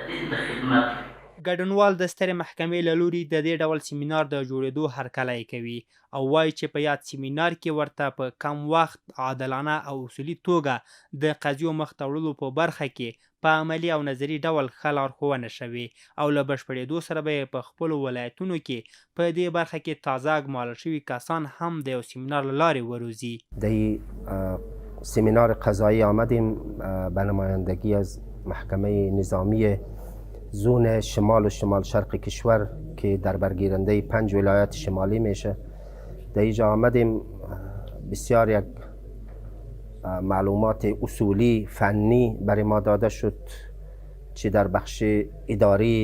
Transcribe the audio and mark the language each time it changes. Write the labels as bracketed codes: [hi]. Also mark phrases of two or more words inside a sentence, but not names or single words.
[ps] ګډونوال د سترې محکمې له لوري د دې ډول سیمینار د جوړېدو هرکلی کوي او وایي چې په یاد سیمینار کې ورته په کم وخت، عادلانه او اصولي توګه د قضیو مخته وړلو په برخه کې په عملي او نظري ډول ښه لارښوونه شوې او له بشپړېدو سره به یې په خپلو ولایتونو کې په دې برخه کې تازه اکمال شوي کسان هم د یو سیمینار له لارې وروزي. [fa] در سیمینار قضایی آمدیم به نمایندگی از محکمه نظامی زون شمال و شمال شرق کشور که در برگیرنده 5 ولایت شمالی میشه. در اینجا آمدیم بسیار یک معلومات اصولی فنی برای ما داده شد، چی در بخش اداری